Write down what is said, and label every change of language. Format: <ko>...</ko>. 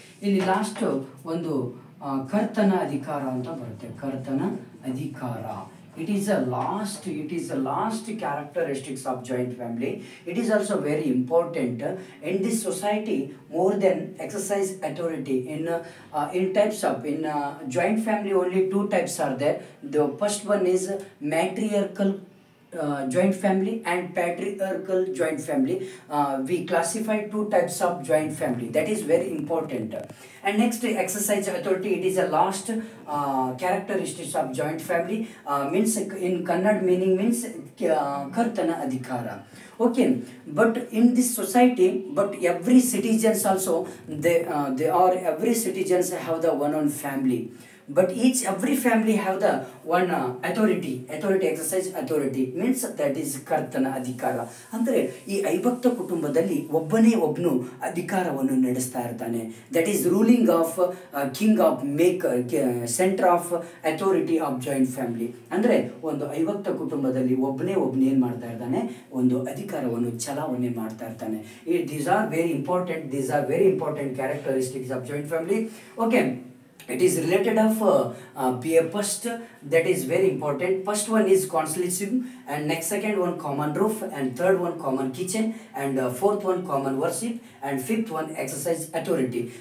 <kn>ಇಲ್ಲಿ ಲಾಸ್ಟ್ ಒಂದು ಕರ್ತನ ಅಧಿಕಾರ ಅಂತ ಬರುತ್ತೆ.</kn> <en>ಕರ್ತನ ಅಧಿಕಾರ it is the last characteristics of joint family. It is also very important in this society more than exercise authority. In types of joint family only two types are there. The first one is matriarchal joint family and patriarchal joint family. We classify two types of joint family. That is very important. And next, exercise authority. It is a last characteristics of joint family. Means in Kannada meaning means kartana adhikara. Okay, but in this society, but every citizens also every citizens have the one family. But every family have the one authority exercise authority means that is ಕರ್ತನ ಅಧಿಕಾರ.</en> <kn>ಅಂದರೆ ಈ ಅವಿಭಕ್ತ ಕುಟುಂಬದಲ್ಲಿ ಒಬ್ಬನು ಅಧಿಕಾರವನ್ನು ನಡೆಸ್ತಾ ಇರ್ತಾನೆ.</kn> <en>That is ruling of king of center of authority of joint family.</en> <kn>ಅಂದರೆ ಒಂದು ಅವಿಭಕ್ತ ಕುಟುಂಬದಲ್ಲಿ ಒಬ್ಬನೇ ಏನು ಮಾಡ್ತಾ ಇರ್ತಾನೆ, ಒಂದು ಅಧಿಕಾರವನ್ನು ಚಲಾವಣೆ ಮಾಡ್ತಾ ಇರ್ತಾನೆ.</kn> <en>These are very important characteristics of joint family. Okay, it is related of first, that is very important. First one is consolidation, and next second one common roof, and third one common kitchen, and fourth one common worship, and fifth one exercise authority.</en>